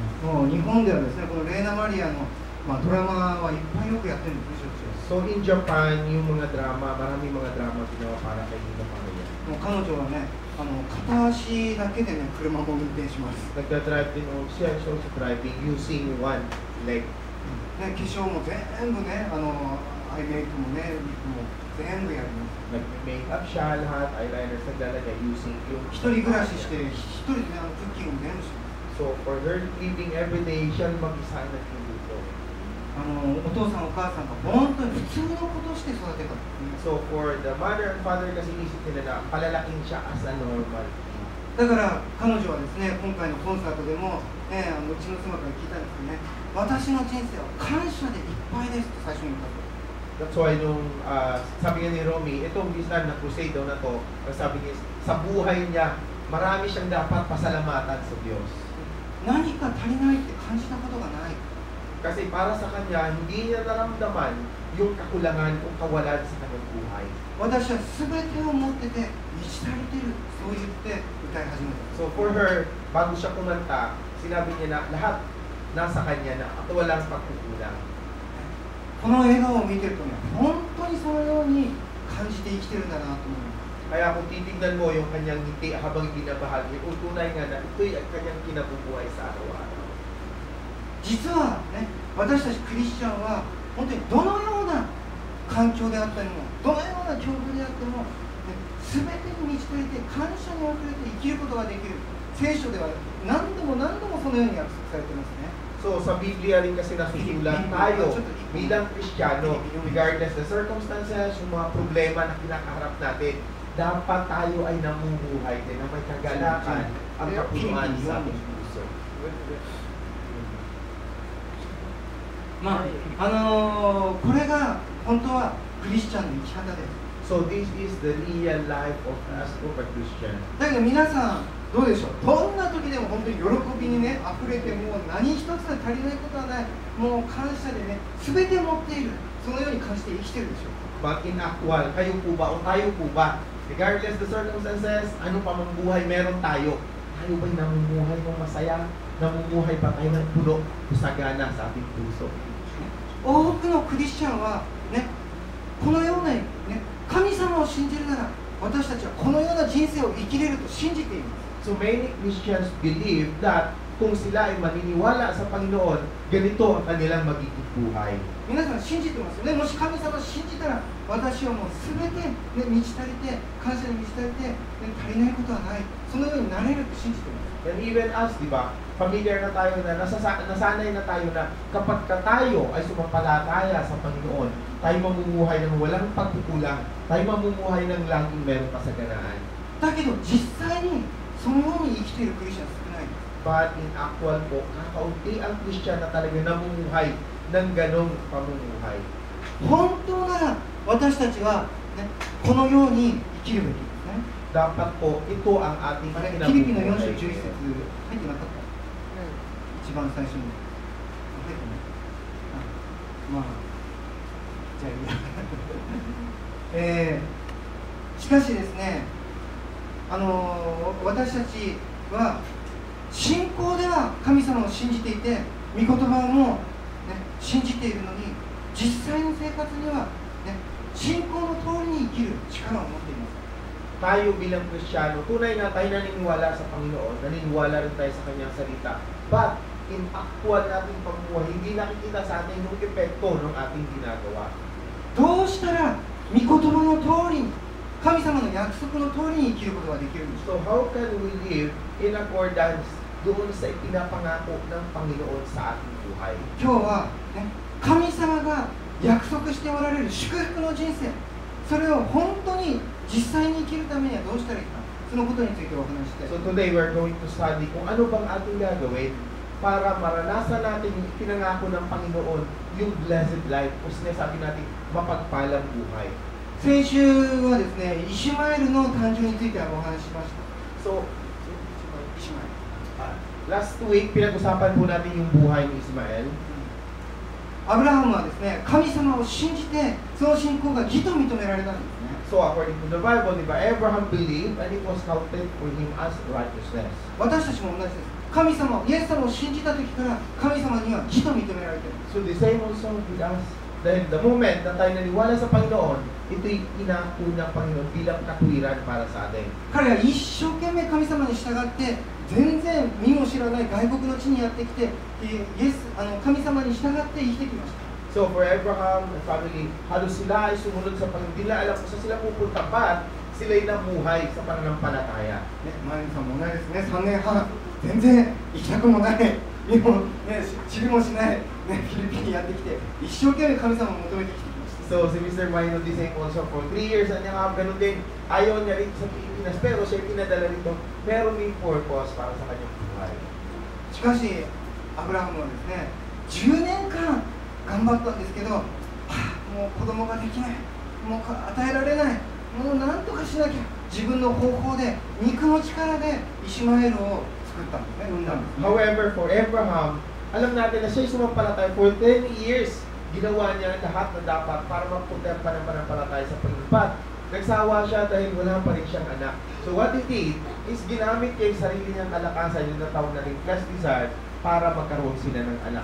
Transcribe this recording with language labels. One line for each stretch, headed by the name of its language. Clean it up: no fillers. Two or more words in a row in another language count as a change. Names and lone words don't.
Japanese: もう日本ではですね、このレーナ・マリアの、ドラマはいっぱいよくやってるんですね、しょっちゅう。
English: So in Japan,
Filipino: yung mga drama, maraming mga drama ginawa para kay Nina Maria.
Japanese: もう彼女はね、片足だけでね、車も運転します。
Filipino: Nagdadrive din siya,
English: so driving using one leg.
Japanese: ね、化粧も全部ね、アイメイクもね、リップも全部やります。
Filipino: Nag-makeup siya, lahat, eyeliner, naglalagay using yung...
Japanese: 一人暮らしして、一人でね、クッキングも全部します。
English: So for her living every day,
Filipino: siya mag-isa nagluluto.
Japanese: お父さんお母さんが本当に普通のことをして育てた。
English: So for the mother and father
Filipino: kasi isip nila na palalaking siya
English: as a normal.
Japanese: だから彼女はですね、今回のコンサートでも、ね、うちの妻から聞いたんですけどね、私の人生は感謝でいっぱいですと最初に言ったと。
English: That's why
Filipino: nung sabi nga ni Romy, itong Bislan na crusade daw na to, sabi niya, sa buhay niya, marami siyang dapat pasalamatan sa Diyos.
Japanese: 何か足りないって感じたことがない。
Filipino: Kasi para sa kanya, hindi niya naramdaman yung kakulangan o kawalan sa kanyang buhay.
Japanese: 私は全てを持ってて満ち足りてる、そう言って歌い始めた。
English: So for her,
Filipino: bago siya kumanta, sinabi niya na lahat nasa kanya na at walang pagkukulang.
Japanese: この笑顔を見てるとね、本当にそのように感じて生きてるんだなと思います。
Filipino: Kaya kung titignan mo yung kanyang ngiti habang binabahagi, tunay nga na ito'y ang kanyang kinabubuhay sa araw-araw.
Japanese: 実はね、私たちクリスチャンは本当にどのような環境であったりも、どのような境遇であっても、全てに満ち足りて感謝にあふれて生きることができる。聖書では何度も何度もそのように約束されていますね。
Filipino: So sa Biblia rin kasi nasusulat tayo bilang Kristiyano,
English: regardless the circumstances,
Filipino: yung mga problema na kinakaharap natin, dapat tayo ay namumuhay din na may kagalakan ang kapunuan sa ating puso.
Japanese: これが本当はクリスチャンの生き方です。
English: So this is the real life of us of a Christian.
Japanese: だけど皆さんどうでしょう。どんな時でも本当に喜びにね溢れて、もう何一つ足りないことはない、もう感謝でね全て持っている、そのように感じて生きてるでしょうか。
English: But in actual,
Filipino: kayo po ba o tayo po ba,
English: regardless the circumstances,
Filipino: ano pa mang buhay meron tayo, tayo ba'y namumuhay ng masaya? Namumuhay ba tayo ng puno o sagana sa ating puso?
Japanese: 多くのクリスチャンはね、このような、ね、神様を信じるなら私たちはこのような人生を生きれると信じています。
English: So many Christians believe that
Filipino: kung sila ay maniniwala sa Panginoon, ganito ang kanilang magiging buhay.
Japanese: 皆さん信じてますよね。もし神様を信じたら私はもう全て、ね、満ち足りて、感謝に満ち足りて、ね、足りないことはない、そのようになれると信じています。
English: And even us,
Filipino: di ba, familiar na tayo na, nasanay na tayo na kapag ka tayo ay sumampalataya sa Panginoon, tayo mamumuhay ng walang pagkukulang, tayo mamumuhay ng laging meron kasaganaan.
Japanese: だけど実際にそのように生きているクリスチャン少ない。
English: But in actual
Filipino: po, kakaunti ang Christian na talaga namumuhay ng ganong pamumuhay.
Japanese: 本当なら私たちは、ね、このように生きるべきですね。
Filipino: Dapat po, ito ang ating
Japanese: フィリピンの4章11
Filipino: kinabubuhay.
Japanese: 節入ってなかった、一番最初に入ってない。まあじゃあいいやしかしですね、私たちは信仰では神様を信じていて、御言葉も、ね、信じているのに、実際の生活には、ね、信仰の通りに生きる力を持っています。
Filipino: Tayo bilang Kristiyano, tunay na tayo naniniwala sa Panginoon, naniniwala rin tayo sa Kanyang salita.
English: But in actual
Filipino: nating pamumuhay, hindi nakikita sa atin yung epekto ng ating ginagawa.
Japanese: どうしたら御言葉の通りに、神様の約束の通りに生きることができるんですか。
English: So how can we live in accordance
Filipino: doon sa ipinapangako ng Panginoon sa ating buhay?
Japanese: 今日は、ね、神様が約束しておられる祝福の人生、それを本当に実際に生きるためにはどうしたらいいか、そのことについてお話ししたい。
English: So today we're going to study
Filipino: kung ano bang ating gagawin para maranasan natin yung pinangako ng Panginoon, yung
English: blessed life,
Filipino: o sinasabi natin mapagpalang buhay.
Japanese: 先週はですね、イシュマエルの誕生についてお話ししました。
English: So,
Japanese: イシュマエル。
English: last week,
Filipino: pinag-usapan po natin yung buhay ni Ismael.
Japanese: アブラハムはですね、神様を信じて、その信仰が義と認められたんですね。
English: So according to the Bible, diba, Abraham believed and it was counted for him as righteousness.
Japanese: 私たちも同じです。神様、イエス様を信じた時から神様には義と認められている。
English: So the same also with us.
Filipino: Dahil
English: the moment
Filipino: na tayo naniwala sa Panginoon, ito'y inako ng Panginoon bilang katwiran para sa atin.
Japanese: 彼は一生懸命神様に従って全然見も知らない外国の地にやってきて神様に従って生きてきました。
English: So for Abraham and family,
Filipino: halos sila ay sumunod sa Panginoon. Hindi nila alam kung saan sila pupunta, but sila'y namuhay sa pananampalataya.
Japanese: マリさんも同じですね。3年半全然行きたくもない見も、知りもしない、フィリピンにやってきて一生懸命神様を求めてきてきました。
English: So si Mr. Maino the same also for 3 years
Filipino: na niya ganun din. Ayaw niya rin sa Pilipinas, pero siya pinadala rito. Meron may purpose para sa kanyang buhay.
Japanese: しかしアブラハムはですね、10年間頑張ったんですけど、もう子供ができない、もう与えられない、もう何とかしなきゃ、自分の方法で肉の力でイシマエルを作ったんですね、産んだんですね。
Filipino: However, for Abraham, alam natin na siya'y sumampalataya
English: for 10 years.
Filipino: Ginawa niya lahat na dapat para magpunta pa ng pananampalataya sa Panginoon. Nagsawa siya dahil wala pa rin siyang anak.
English: So what he did is
Filipino: ginamit niya yung sarili niyang kalakasan, yung natawag na rin
English: flesh desire,
Filipino: para magkaroon sila ng anak.